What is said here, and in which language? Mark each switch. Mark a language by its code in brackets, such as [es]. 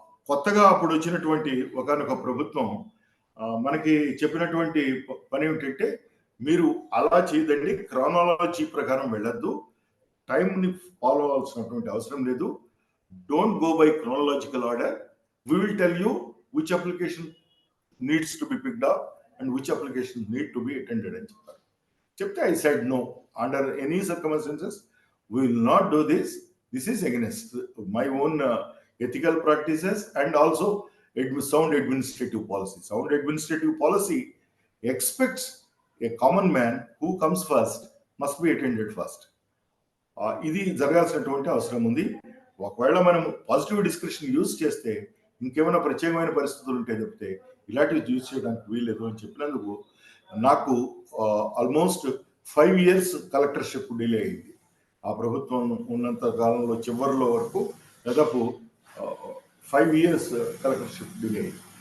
[te] కొత్తగా అప్పుడు వచ్చినటువంటి ఒకనొక ప్రభుత్వం మనకి చెప్పినటువంటి పని ఏమిటంటే, మీరు అలా చేయదండి, క్రానాలజీ ప్రకారం వెళ్ళద్దు, టైంని ఫాలో అవ్వాల్సినటువంటి అవసరం లేదు, [en] don't go by chronological order, we will tell you which application needs to be picked up and which application need to be attended [te] అని చెప్పారు. [en] చెప్తే I said no, under any circumstances we will not do this. This is against my own ethical practices and also sound administrative policy. Sound administrative policy expects a common man who comes first must be attended first. [te] ఇది జరగాల్సినటువంటి అవసరం ఉంది. ఒకవేళ మనం positive description use చేస్తే ఇంకేమైనా ప్రత్యేకమైన పరిస్థితులు ఉంటే చెప్తే ఇలాంటివి యూజ్ చేయడానికి వీల్లేదు అని చెప్పినందుకు నాకు ఆల్మోస్ట్ 5 years కలెక్టర్షిప్ డిలే అయింది. ఆ ప్రభుత్వం ఉన్నంత కాలంలో చివరిలో వరకు దాదాపు 5 years కలెక్టర్షిప్ డిలే అయింది.